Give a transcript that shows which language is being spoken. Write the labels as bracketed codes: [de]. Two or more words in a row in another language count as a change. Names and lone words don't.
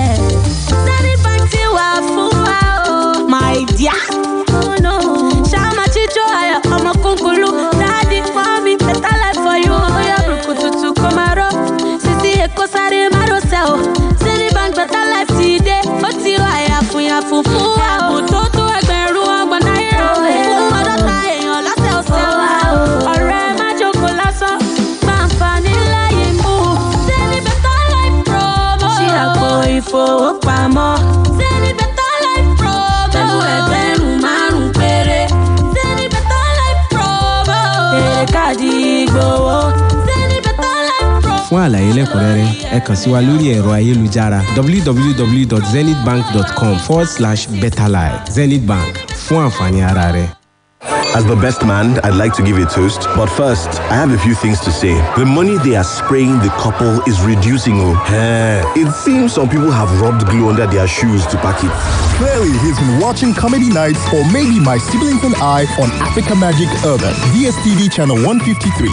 [en] My dear. Daddy for me, better life for you. [yo] Oya brukututu komaro, sisi eko sare maro sell. [en] Citibank better life today. [yo] Oti wa ya fufu wa. Ototo ẹgbẹ̀rún ọgbọ̀n náírà. Fún ọdọ́ta èèyàn lọ́sẹ̀ ọ̀sẹ̀ wa. Ọ̀rẹ́ má jókòó lásán, fàǹfààní láyé mú. [en] Sẹ́ni better life promo. [yo] Ṣí àpò ìfowópamọ́. [en] Sẹ́ni better life promo. [yo] Pẹ̀lú ẹgbẹ̀rún márùn-ún péré. Fún àlàyé lẹ́kùnrẹ́rẹ́ ẹ kàn sí wa lórí ẹ̀rọ ayélujára www.zenithbank.com/betterlife. Zenith Bank, fún àǹfààní ara rẹ. [en] As the best man, I'd like to give you a toast. But first, I have a few things to say. The money they are spraying the couple is reducing. It seems some people have rubbed glue under their shoes to pack it. Clearly, he's been watching comedy nights or maybe My Siblings and I on Africa Magic Urban, DSTV channel 153.